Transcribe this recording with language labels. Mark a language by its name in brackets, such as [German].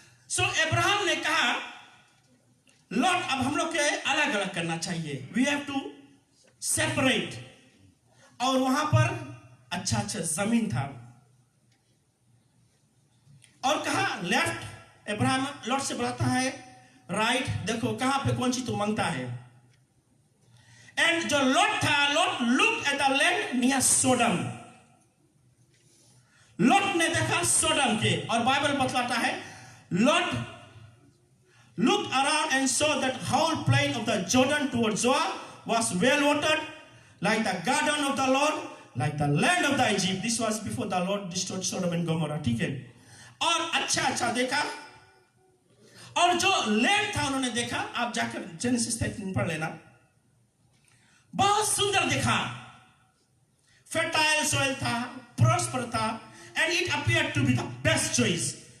[Hindi] सो Abraham ने कहा, Lord अब हम लोग के अलग अलग करना चाहिए, [English] We have to separate. [Hindi] और वहां पर अच्छा अच्छा जमीन था, और कहा लेफ्ट, अब्राहम लॉर्ड से बुलाता है राइट, देखो कहां पे कौन चीज तू मांगता है। [English] and जो Lord था, Lord look at the land near Sodom, [Hindi] Lord ने देखा सोडम के, और बाइबल बतलाता है [English] Lord looked around and saw that whole plain of the Jordan towards Zoar was well watered, like the garden of the Lord, like the land of the Egypt. This was before the Lord destroyed Sodom and Gomorrah. [Hindi] ठीक है, और अच्छा अच्छा देखा, और जो land था उन्होंने देखा, आप जाकर जेनेसिस 13 पढ़ लेना, बहुत सुंदर देखा, फर्टाइल सॉइल था, प्रॉस्पर था, [English] and it appeared to be the best choice.